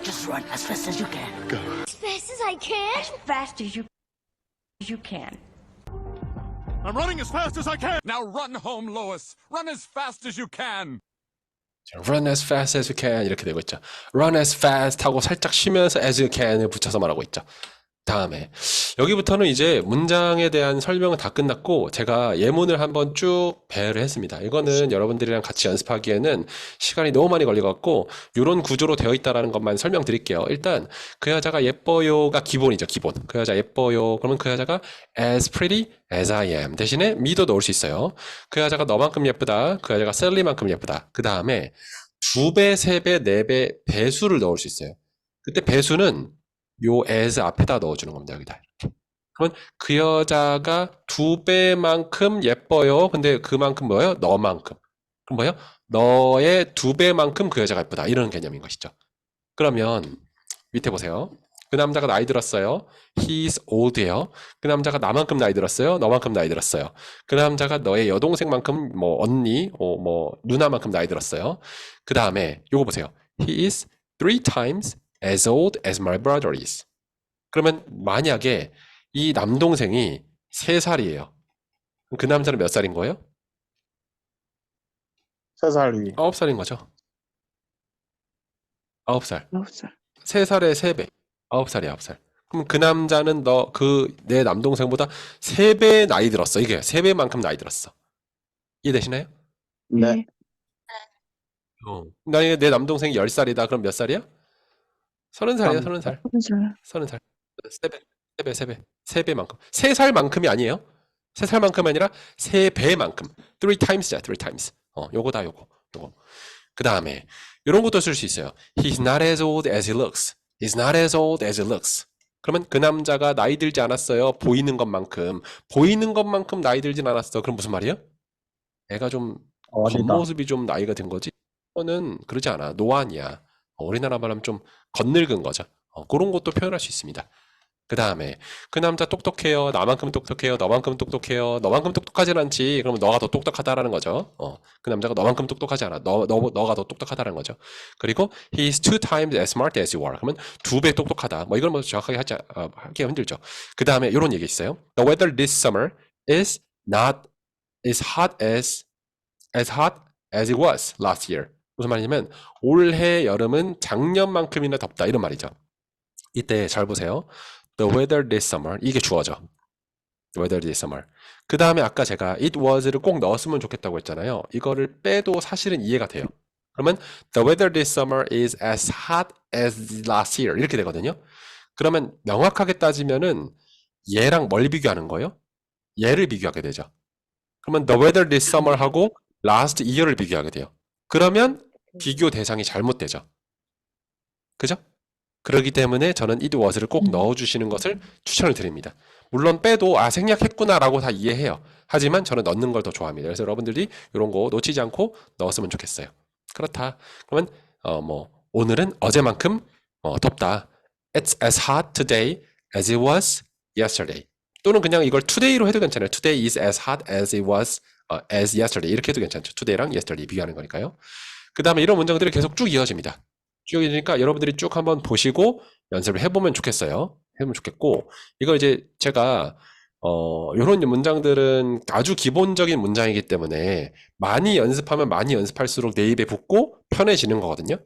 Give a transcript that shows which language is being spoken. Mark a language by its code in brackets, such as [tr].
[en] Just run as fast as you can. As fast as I can. As fast as you can. I'm running as fast as I can. Now run home, Lois. Run as fast as you can. run as fast as you can [ko] 이렇게 되고 있죠. [en] run as fast [ko] 하고 살짝 쉬면서 [en] as you can [ko] 을 붙여서 말하고 있죠. 다음에 여기부터는 이제 문장에 대한 설명은 다 끝났고 제가 예문을 한번 쭉 배열을 했습니다. 이거는 여러분들이랑 같이 연습하기에는 시간이 너무 많이 걸려갖고 이런 구조로 되어 있다는 것만 설명드릴게요. 일단 그 여자가 예뻐요가 기본이죠. 기본. 그 여자 예뻐요. 그러면 그 여자가 [en] as pretty as I am [ko] 대신에 me도 넣을 수 있어요. 그 여자가 너만큼 예쁘다. 그 여자가 Sally만큼 예쁘다. 그 다음에 2배, 3배, 4배 배수를 넣을 수 있어요. 그때 배수는 요 as 앞에다 넣어주는 겁니다. 여기다. 그러면 그 여자가 2배만큼 예뻐요. 근데 그만큼 뭐예요? 너만큼. 그럼 뭐예요? 너의 2배만큼 그 여자가 예쁘다. 이런 개념인 것이죠. 그러면 밑에 보세요. 그 남자가 나이 들었어요. [en] He's old예요. [ko] 그 남자가 나만큼 나이 들었어요. 너만큼 나이 들었어요. 그 남자가 너의 여동생만큼 뭐 언니, 뭐 누나만큼 나이 들었어요. 그 다음에 요거 보세요. [en] He is 3 times as old as my brother is. [ko] 그러면 만약에 이 남동생이 3살이에요. 그 남자는 몇 살인 거예요? 3살 위. 9살인 거죠. 9살. 9살. 3살에 3배. 9살이야, 9살. 그럼 그 남자는 내 남동생보다 3배 나이 들었어. 이게 3배만큼 나이 들었어. 이해되시나요? 네. 만약에 내 남동생이 10살이다. 그럼 몇 살이야? 30살이야, 30살. 30살. 3배. 3배만큼. 3살만큼이 아니에요. 3살만큼이 아니라 3배만큼. [en] 3 times [ko] 야, 3 times. 요거다, 요거. 그 다음에, 요런 것도 쓸 수 있어요. [en] He's not as old as he looks. He's not as old as he looks. [ko] 그러면 그 남자가 나이 들지 않았어요. 보이는 것만큼 나이 들진 않았어. 그럼 무슨 말이에요? 애가 좀, 겉모습이 좀 나이가 든 거지? 그거는 그러지 않아. 노안이야. 우리나라 말하면 좀 겉늙은 거죠. 그런 것도 표현할 수 있습니다. 그 다음에 그 남자 똑똑해요. 나만큼 똑똑해요. 너만큼 똑똑해요. 너만큼 똑똑하진 않지. 그러면 너가 더 똑똑하다라는 거죠. 그 남자가 너만큼 똑똑하지 않아. 너가 더 똑똑하다는 거죠. 그리고 [en] he is 2 times as smart as you are. [ko] 그러면 2배 똑똑하다. 뭐 이걸 뭐 정확하게 하기가 힘들죠. 그 다음에 이런 얘기 있어요. [en] The weather this summer is not as hot as it was last year. [ko] 무슨 말이냐면 올해 여름은 작년만큼이나 덥다 이런 말이죠. 이때 잘 보세요. [en] The weather this summer [ko] 이게 주어죠. [en] The weather this summer. [ko] 그 다음에 아까 제가 it was를 꼭 넣었으면 좋겠다고 했잖아요. 이거를 빼도 사실은 이해가 돼요. [en] 그러면 the weather this summer is as hot as last year [ko] 이렇게 되거든요. 그러면 명확하게 따지면은 얘랑 뭘 비교하는 거예요? 얘를 비교하게 되죠. [en] 그러면 the weather this summer 하고 last year를 [ko] 비교하게 돼요. 그러면 비교 대상이 잘못되죠. 그죠? 그렇기 때문에 저는 it was를 꼭 넣어주시는 것을 추천을 드립니다. 물론 빼도 생략했구나라고 다 이해해요. 하지만 저는 넣는 걸 더 좋아합니다. 그래서 여러분들이 이런 거 놓치지 않고 넣었으면 좋겠어요. 그렇다. 그러면 뭐 오늘은 어제만큼 덥다. [en] It's as hot today as it was yesterday. [ko] 또는 그냥 이걸 today로 해도 괜찮아요. [en] Today is as hot as it was as yesterday. [ko] 이렇게 해도 괜찮죠. today랑 yesterday 비교하는 거니까요. 그 다음에 이런 문장들이 계속 쭉 이어집니다. 쭉 이어지니까 여러분들이 쭉 한번 보시고 연습을 해보면 좋겠어요. 해보면 좋겠고, 이거 이제 제가 이런 문장들은 아주 기본적인 문장이기 때문에 많이 연습하면 많이 연습할수록 내 입에 붙고 편해지는 거거든요.